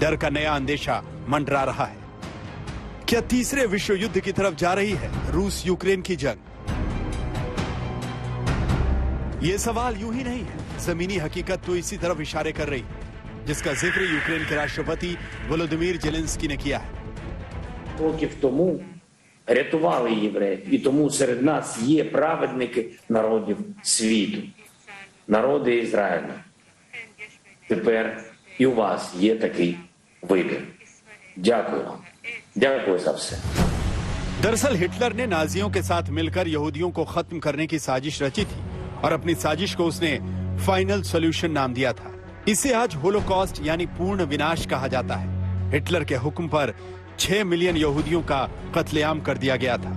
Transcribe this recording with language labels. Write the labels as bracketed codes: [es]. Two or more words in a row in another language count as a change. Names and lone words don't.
[hi] डर का नया अंदेशा मंडरा रहा है। क्या तीसरे विश्व युद्ध की तरफ जा रही है रूस यूक्रेन की जंग? ये सवाल यूं ही नहीं है, जमीनी हकीकत तो इसी तरफ इशारे कर रही है, जिसका जिक्र यूक्रेन के राष्ट्रपति वोलोदिमीर जेलेंस्की ने किया है। [uk] Років тому рятували євреїв, і тому серед нас є праведники народів світу, народи Ізраїлю. Тепер і у вас є такий вибір. Дякую вам. Дякую за все. [hi] दरअसल हिटलर ने नाजियों के साथ मिलकर यहूदियों को खत्म करने की साजिश रची थी और अपनी साजिश को उसने [en] final solution [hi] नाम दिया था। इसे आज होलोकॉस्ट यानी पूर्ण विनाश कहा जाता है। हिटलर के हुक्म पर 6 मिलियन यहूदियों का कत्लेआम कर दिया गया था।